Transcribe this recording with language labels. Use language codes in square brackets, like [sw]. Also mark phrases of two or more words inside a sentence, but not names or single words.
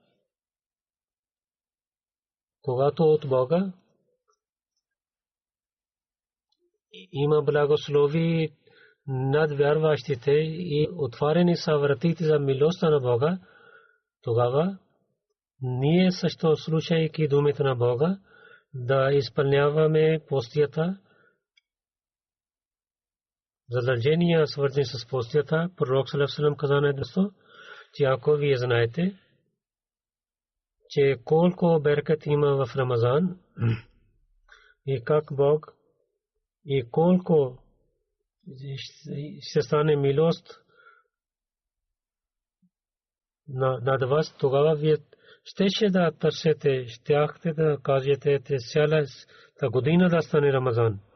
[bg] Когато от Бога има благослови над вярващите и отворени са вратите за милостта на Бога, тогава ние също, слушайки думите на Бога, да изпълняваме постията, задължения, свързани с постията. Пророк [ar] صلى الله عليه وسلم [bg] каза на едно, че ако вие знаете, че колко беркат има в Рамазан и как Бог и колко ще стане милост над вас, тогава вие щеше да търсите, щяхте да кажете, че цялата година да стане Рамазан.